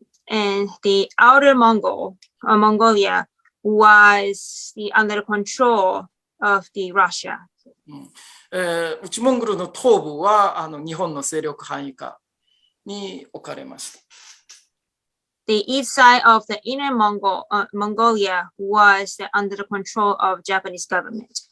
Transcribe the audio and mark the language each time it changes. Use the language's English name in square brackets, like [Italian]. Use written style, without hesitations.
[English] And the outer Mongolia was under control of the Russia. [Japanese] 内モンゴルの東部は日本の勢力範囲下に置かれました。 [English] The east side of the inner Mongolia was under the control of Japanese government.